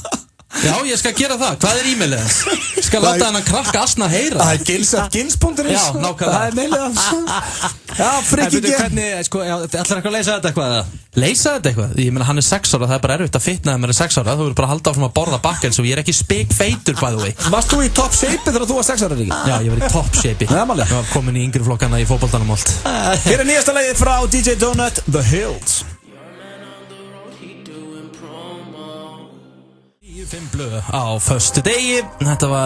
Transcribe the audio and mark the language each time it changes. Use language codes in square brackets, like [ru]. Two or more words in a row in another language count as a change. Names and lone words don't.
[is] Já, ég skal gera það. Hvað er e-mailið hans? Ég skal láta hann að krakka asna heyra. Það er gils.gils.is. Já, nákvæmlega. Það er mailið hans. Já, Frikki G. Ætlar ekki að leysa þetta eitthvað? Leysa þetta eitthvað? Ég meina, hann er 6 ára, það er bara erfitt að fitna þegar maður er 6 ára. Þú verður bara að halda áfram að borða bakkels og ég er ekki spekfeitur, [en] by the way. [is] Varst þú í [en] top shape [is] þegar þú var 6 ára, Rikki? Já, ég var í [en] top shape. [is] Ég var komin í yngri flokkana í fótboltanum og allt. Hér er nýjasta lagið frá DJ Donut, The Hills. 5 blöð á föstu degi. Þetta var